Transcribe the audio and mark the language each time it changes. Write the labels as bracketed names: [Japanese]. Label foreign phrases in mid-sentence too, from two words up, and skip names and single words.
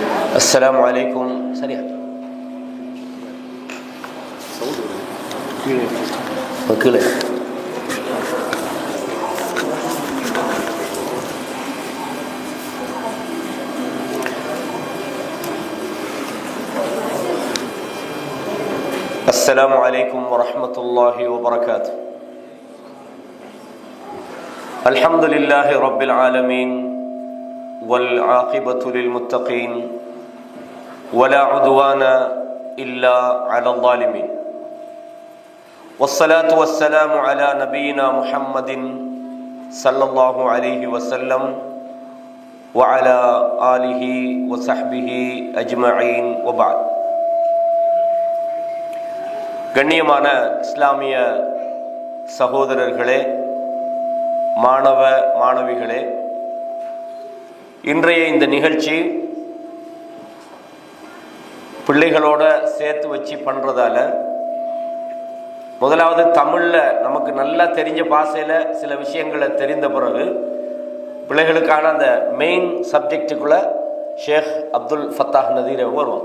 [Arabic] السلام عليكم. [Tamil] சரியா கீழே [Arabic] السلام عليكم ورحمة الله وبركاته. الحمد لله رب العالمين والعاقبة للمتقين ولا عدوان إلا على الظالمين والصلاة والسلام على نبينا محمد صلى الله عليه وسلم وعلى آله وصحبه أجمعين وبعد. [Tamil] கண்ணியமான இஸ்லாமிய சகோதரர்களே, மாணவ மாணவிகளே, இன்றைய இந்த நிகழ்ச்சி பிள்ளைகளோட சேர்த்து வச்சு பண்ணுறதால, முதலாவது தமிழில் நமக்கு நல்லா தெரிஞ்ச பாஷையில் சில விஷயங்களை தெரிந்த பிறகு பிள்ளைகளுக்கான அந்த [English] main subjectக்குள்ளே [Tamil] ஷேக் அப்துல் ஃபத்தாஹ் நதீர் வருவோம்.